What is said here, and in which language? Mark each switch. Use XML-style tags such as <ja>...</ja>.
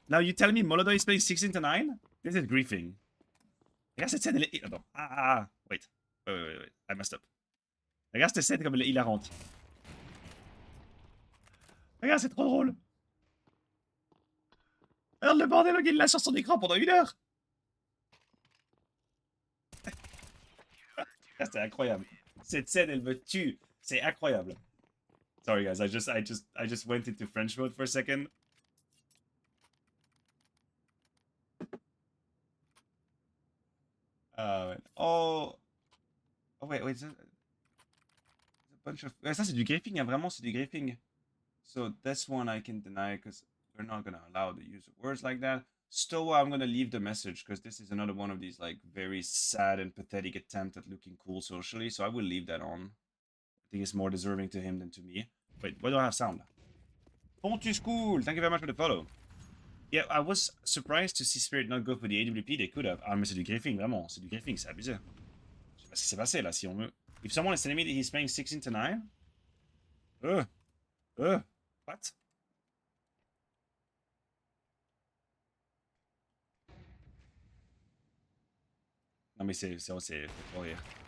<en>Now you tell me Molodoi is playing 16/9? This is griefing.</en> <fr>Regarde cette scène, elle est... Attends.</fr> <en>Wait. Wait. I messed up.</en> <fr>Regarde cette scène comme elle est hilarante. Regarde, c'est trop drôle. Regarde le bordel, il l'a sur son écran pendant 1 heure. C'est incroyable. Cette scène, elle me tue. C'est incroyable.</fr> <en>Sorry guys, I just went into French mode for a second. Oh wait, a bunch of...</en> <fr>Ça c'est du griefing, hein, vraiment c'est du griefing.</fr> <en>So this one I can deny because we're not gonna allow the use of words like that. Stoa, I'm gonna leave the message because this is another one of these like very sad and pathetic attempt at looking cool socially. So I will leave that on. I think it's more deserving to him than to me. Wait, why do I have sound? Pontus Cool, thank you very much for the follow. Yeah, I was surprised to see Spirit not go for the AWP. They could have.</en> <fr>Ah, mais c'est du griefing, vraiment. C'est du griefing, c'est abusé. Je sais pas ce qui s'est passé là. Si on me...</fr> <en>If someone is telling me that he's playing 16/9, what?</en> <fr>Non mais c'est trop rire.</fr>